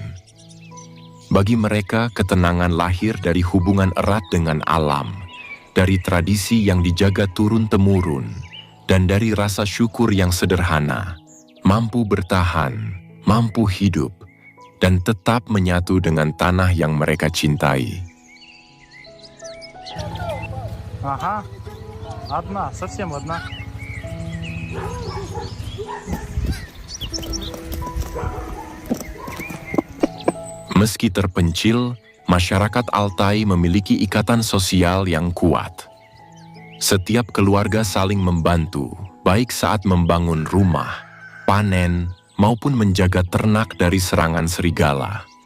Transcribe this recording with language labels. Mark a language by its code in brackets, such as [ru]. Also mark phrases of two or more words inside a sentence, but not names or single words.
[id] Bagi mereka, ketenangan lahir dari hubungan erat dengan alam, dari tradisi yang dijaga turun-temurun, dan dari rasa syukur yang sederhana, mampu bertahan, mampu hidup, dan tetap menyatu dengan tanah yang mereka cintai. [ru] Ага, одна, совсем одна. [id] Meski terpencil, masyarakat Altai memiliki ikatan sosial yang kuat. Setiap keluarga saling membantu, baik saat membangun rumah, panen, maupun menjaga ternak dari serangan serigala.